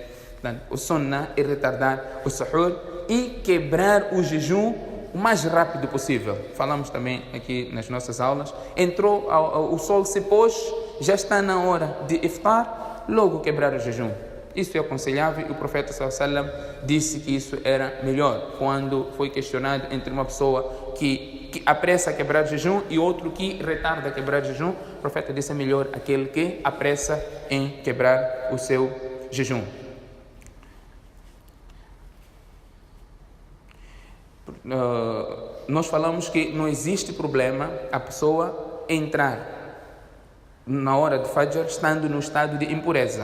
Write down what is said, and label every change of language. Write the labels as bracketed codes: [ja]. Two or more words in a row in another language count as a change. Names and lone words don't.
[pt] Portanto, o sunnah é retardar o suhur e quebrar o jejum o mais rápido possível. Falamos também aqui nas nossas aulas. Entrou, o sol se pôs, já está na hora de iftar, logo quebrar o jejum. Isso é aconselhável e o profeta [ar] صلى الله عليه وسلم [pt] disse que isso era melhor quando foi questionado entre uma pessoa que apressa a quebrar o jejum e outro que retarda a quebrar o jejum. O profeta disse: é melhor aquele que apressa em quebrar o seu jejum. Nós falamos que não existe problema a pessoa entrar na hora de Fajr estando no estado de impureza.